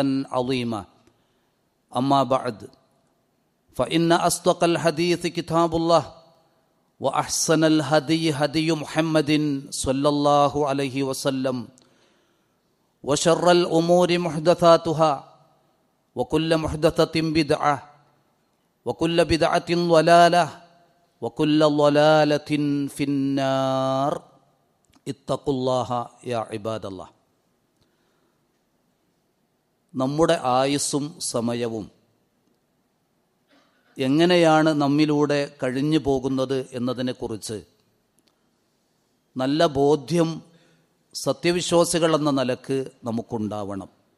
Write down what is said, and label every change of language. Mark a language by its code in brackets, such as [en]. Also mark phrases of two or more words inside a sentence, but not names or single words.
[ar] عظيما أما بعد فإن أصدق الحديث كتاب الله وأحسن الهدي هدي محمد صلى الله عليه وسلم وشر الأمور محدثاتها وكل محدثة بدعة وكل بدعة ضلالة وكل ضلالة في النار اتقوا الله يا عباد الله. [ml] നമ്മുടെ ആയുസ്സും സമയവും എങ്ങനെയാണ് നമ്മിലൂടെ കഴിഞ്ഞു പോകുന്നത് എന്നതിനെക്കുറിച്ച് നല്ല ബോധ്യം സത്യവിശ്വാസികൾ എന്ന നിലക്ക് നമുക്കുണ്ടാവണം.